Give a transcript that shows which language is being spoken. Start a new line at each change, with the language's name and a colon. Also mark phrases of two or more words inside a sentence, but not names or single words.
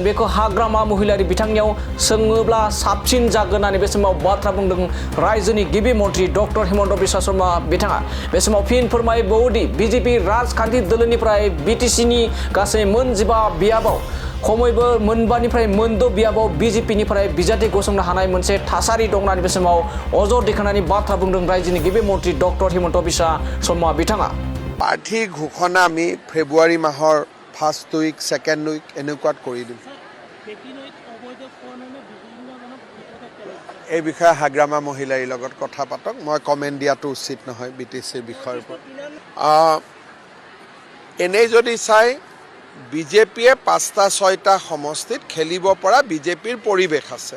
Bodo: बेखौ हाग्रामा महिलारि बिथांनियाव सोङोब्ला साबसिन जागोन होननानै बे समाव बाथ्रा बुंदों रायजोनि गिबि मन्त्रि डक्टर हिमन्त बिश्व शर्मा बिथाङा बे समाव फिन फोरमायबावोदि बिजेपि राजखान्थि दोलोनिफ्राय बिटिसिनि गासै मोन 15 बियाबाव खमैबो मोनबानिफ्राय मोनद' बियाबाव बिजेपिनिफ्राय बिजाथि गसंनो हानाय मोनसे थासारि दं होननानै बे समाव अजद दैखांनानै बाथ्रा बुंदों रायजोनि गिबि मन्त्रि डक्टर हिमन्त बिश्व शर्मा बिथाङा
Assamese: প্ৰাৰ্থী ঘোষণা আমি ফেব্ৰুৱাৰী মাহৰ
English: first week second week
Assamese: এনেকুৱাত কৰি দিম এই বিষয়ে হাগ্ৰামা মহিলাৰ লগত কথা পাতক মই কমেণ্ট দিয়াটো উচিত নহয় বিটিচিৰ বিষয়ৰ ওপৰত এনেই যদি চাই বিজেপিয়ে 5টা 6টা সমষ্টিত খেলিব পৰা বিজেপিৰ পৰিৱেশ আছে